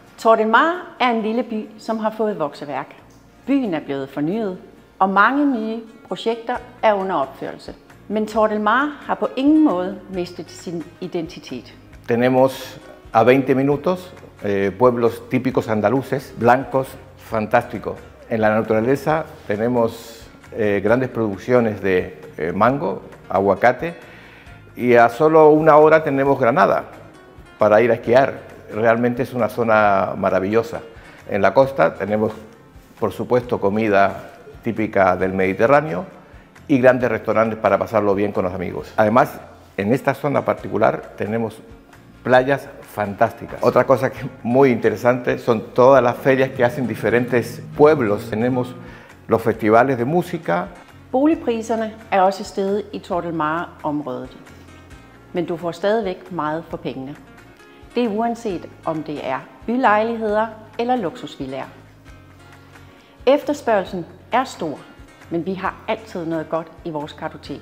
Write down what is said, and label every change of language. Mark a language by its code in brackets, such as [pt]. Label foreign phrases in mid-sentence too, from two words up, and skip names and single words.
[da] Tordelmare er en lille by, som har fået vokseværk. Byen er blevet fornyet, og mange nye projekter er under opførelse. Men Tordelmare har på ingen måde mistet sin identitet. [es] Tenemos a 20 minutos pueblos típicos andaluces, blancos, fantásticos. En la naturaleza tenemos grandes producciones de mango, aguacate, y a solo una hora tenemos Granada para ir a esquiar. Realmente es una zona maravillosa. En la costa tenemos, por supuesto, comida típica del Mediterráneo y grandes restaurantes para pasarlo bien con los amigos. Además, en esta zona particular tenemos playas fantásticas. Otra cosa que es muy interesante son todas las ferias que hacen diferentes pueblos. Tenemos los festivales de música. [da] Boligpriserne er også steget i Tordelmare-området, men du får stadigvæk meget for pengene. Det er uanset om det er bylejligheder eller luksusvillaer. Efterspørgslen er stor, men vi har altid noget godt i vores kartotek.